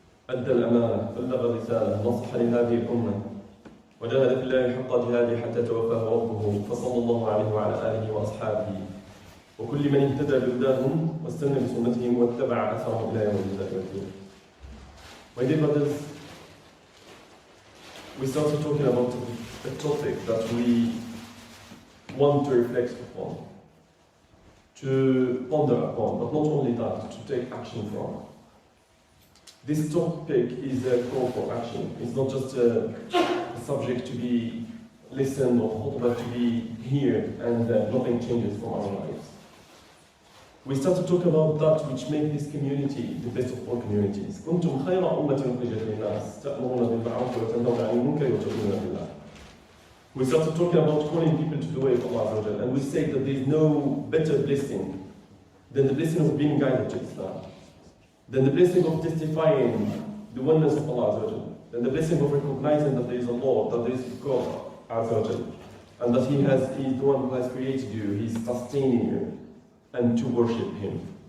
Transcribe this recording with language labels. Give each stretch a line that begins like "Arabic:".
Arabic: أدى الأمانة بلغ الرسالة نصح لهذه الأمة وجاهد في الله حق جهاده حتى توفاه ربه فصلى الله عليه وعلى آله وأصحابه وكل من اهتدى بهداهم واستنى بسنتهم واتبع أثرهم إلى يوم الجزاء والدين.
English: My dear brothers, we started talking about a topic that we want to reflect upon, to ponder upon, but not only that, to take action from. This topic is a call for action. It's not just a subject to be listened or khutbah to be here and nothing changes from our lives. We start to talk about that which makes this community the best of all communities.
Arabic: كنتم خير أمة أخرجت للناس تأمرون بالمعروف وتنهون عن المنكر وتؤمنون بالله.
English: We started talking about calling people to the way of Allah Azza wa Jalla, and we say that there is no better blessing than the blessing of being guided to Islam, than the blessing of testifying the oneness of Allah Azza wa Jalla, than the blessing of recognizing that there is a Lord, that there is God Azza wa Jalla, and that He is the one who has created you, He is sustaining you, and to worship Him.